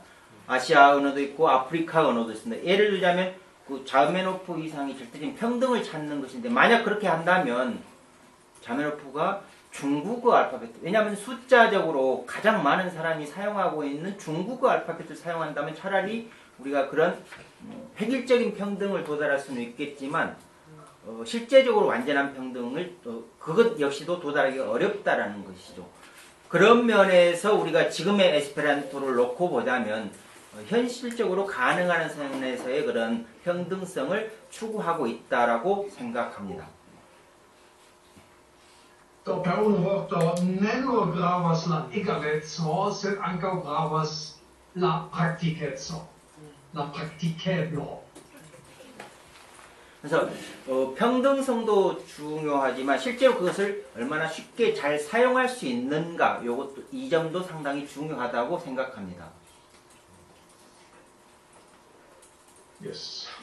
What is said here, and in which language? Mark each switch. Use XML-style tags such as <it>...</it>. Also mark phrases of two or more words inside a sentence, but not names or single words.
<ko>아시아 언어도 있고 아프리카 언어도 있습니다. 예를 들자면 그 자메노프 이상이 절대적인 평등을 찾는 것인데 만약 그렇게 한다면 자메노프가 중국어 알파벳, 왜냐하면 숫자적으로 가장 많은 사람이 사용하고 있는 중국어 알파벳을 사용한다면 차라리 우리가 그런 획일적인 평등을 도달할 수는 있겠지만 실제적으로 완전한 평등을 그것 역시도 도달하기가 어렵다라는 것이죠. 그런 면에서 우리가 지금의 에스페란토를 놓고 보자면 현실적으로 가능한 선에서의 그런 평등성을 추구하고 있다라고 생각합니다.</ko> <eo>Do per unu vorto ne nur gravas la egaleco, sed ankaŭ gravas la praktikeco, la praktikeblo.</eo> <ko>그래서 평등성도 중요하지만 실제로 그것을 얼마나 쉽게 잘 사용할 수 있는가, 요것도 이 점도 상당히 중요하다고 생각합니다. Yes.</ko>